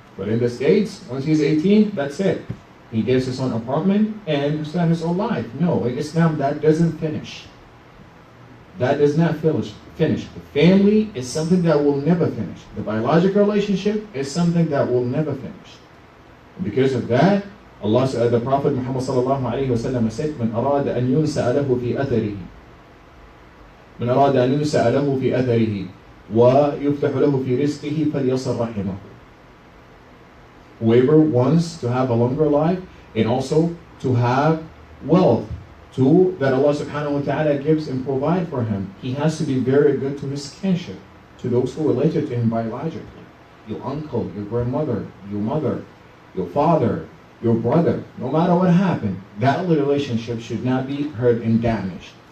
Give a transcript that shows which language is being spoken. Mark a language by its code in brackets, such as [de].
[en] But in the States, once he's 18, that's it. He gets his own apartment and starts his own life. No, in Islam, that doesn't finish. That does not finish. The family is something that will never finish. The biological relationship is something that will never finish. And because of that, the Prophet Muhammad said, [ar] "من أراد أن ينسأ له في أثره من أراد أن ينسأ له في أثره ويفتح له في رزقه فليصل رحمه." [en] Whoever wants to have a longer life and also to have wealth that Allah subhanahu wa ta'ala gives and provide for him, he has to be very good to his kinship, to those who are related to him biologically. Your uncle, your grandmother, your mother, your father, your brother, no matter what happened, that relationship should not be hurt and damaged.